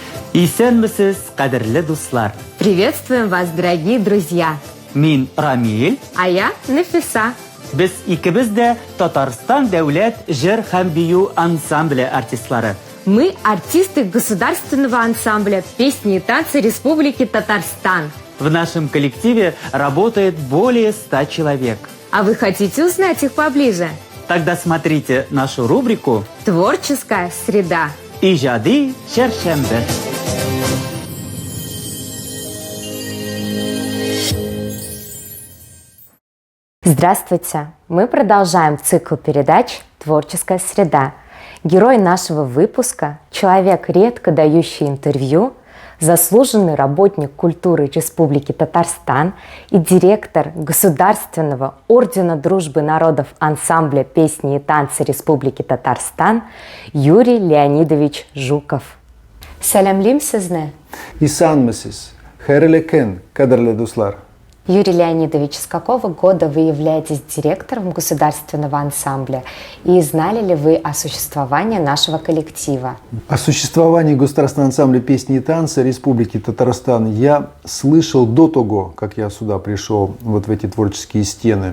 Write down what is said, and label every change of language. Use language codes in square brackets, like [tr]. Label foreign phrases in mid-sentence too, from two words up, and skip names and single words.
[tt] Исәнмесез, кадерле дуслар. [ru] Приветствуем вас, дорогие друзья. [tt] Мин Рамил. [ru] А я Нафиса. [tt] Без икебез дә Татарстан дәүләт җыр һәм бию ансамбле артистлары. [ru] Мы артисты государственного ансамбля «Песни и танцы Республики Татарстан». В нашем коллективе работает более 100 человек. А вы хотите узнать их поближе? Тогда смотрите нашу рубрику «Творческая среда». [tt] «Иҗади чәршәмбе». [ru] Здравствуйте! Мы продолжаем цикл передач «Творческая среда». Герой нашего выпуска – человек, редко дающий интервью, заслуженный работник культуры Республики Татарстан и директор Государственного ордена дружбы народов ансамбля «Песни и танцы Республики Татарстан» Юрий Леонидович Жуков. [tt] Сәлемлим сезне. Исәнмесез, хәерле көн, кадерле дуслар. [ru] Юрий Леонидович, с какого года вы являетесь директором государственного ансамбля? И знали ли вы о существовании нашего коллектива? О существовании государственного ансамбля «Песни и танцы» Республики Татарстан я слышал до того, как я сюда пришел, вот в эти творческие стены.